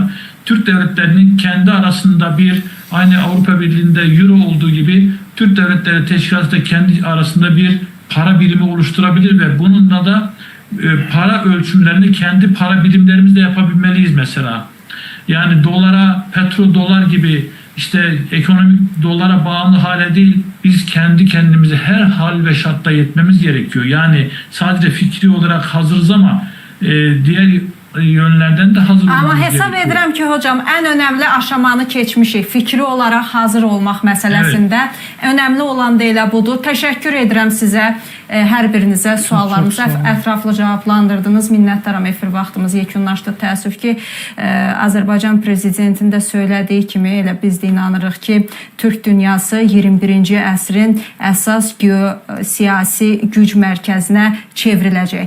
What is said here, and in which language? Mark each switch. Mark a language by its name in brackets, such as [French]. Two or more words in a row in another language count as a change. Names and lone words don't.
[Turkish] Türk devletlerinin kendi arasında bir, aynı Avrupa Birliği'nde euro olduğu gibi Türk Devletleri Teşkilatı da kendi arasında bir para birimi oluşturabilir ve bununla da para ölçümlerini kendi para birimlerimizle yapabilmeliyiz mesela. Yani dolara, petrodolar gibi işte ekonomik dolara bağımlı hale değil, biz kendi kendimize her hal ve şartta yetmemiz gerekiyor. Yani sadece fikri olarak hazırız ama diğer yönlerden de hazır olmamız [Azerbaijani] Amma hesab [Turkish] gerekiyor. [Azerbaijani] edirəm ki, hocam, ən önəmli aşamanı keçmişik. Fikri olaraq hazır olmaq məsələsində. Önəmli olan da elə budur. Təşəkkür edirəm sizə, hər birinizə suallarımızı ətraflı cavablandırdınız. Minnətdaram, efir vaxtımız yekunlaşdı. Təəssüf ki, Azərbaycan prezidentinin də söylədiyi kimi elə biz də inanırıq ki, Türk dünyası 21-ci əsrin əsas siyasi güc mərkəzinə çevriləcək.